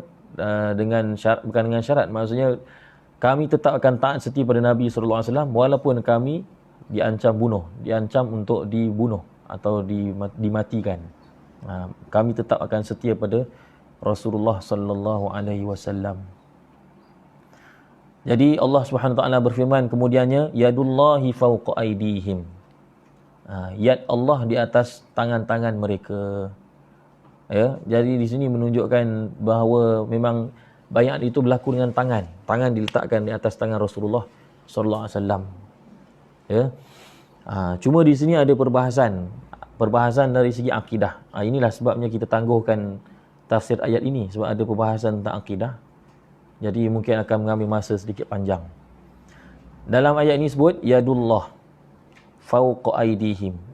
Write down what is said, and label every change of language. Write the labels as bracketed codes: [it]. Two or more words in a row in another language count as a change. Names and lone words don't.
[ms] Dengan syarat, bukan dengan syarat, maksudnya kami tetap akan taat setia pada Nabi [ar] صلى الله عليه وسلم [ms] walaupun kami diancam untuk dibunuh atau dimatikan. Kami tetap akan setia pada Rasulullah [ar] صلى الله عليه وسلم. [ms] Jadi Allah [ar] سبحانه وتعالى [ms] berfirman kemudiannya, [ar] يد الله فوق أيديهم. يد الله [ms] di atas tangan-tangan mereka. Ya, jadi di sini menunjukkan bahawa memang baiat itu berlaku dengan tangan. Tangan diletakkan di atas tangan Rasulullah [ar] صلى الله عليه وسلم. [ms] Ya. Cuma di sini ada perbahasan dari segi akidah. Inilah sebabnya kita tangguhkan tafsir ayat ini, sebab ada perbahasan tentang akidah. Jadi mungkin akan mengambil masa sedikit panjang. Dalam ayat ini sebut [ar] يد الله فوق أيديهم.